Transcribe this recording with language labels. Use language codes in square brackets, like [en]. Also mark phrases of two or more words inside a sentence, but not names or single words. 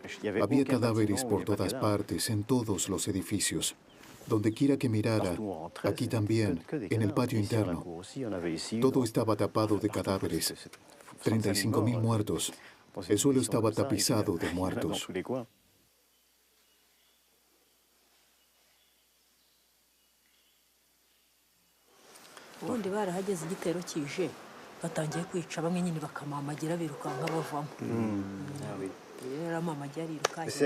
[es] Había cadáveres por todas partes, en todos los edificios. Donde quiera que mirara, aquí también, en el patio interno. Todo estaba tapado de cadáveres. 35.000 muertos. El suelo estaba tapizado de muertos. [rw] ubundi barahageze igitero kije batangiye kwica bamwe nyine bakamamagira birukanka bavamo ramamagira irukanye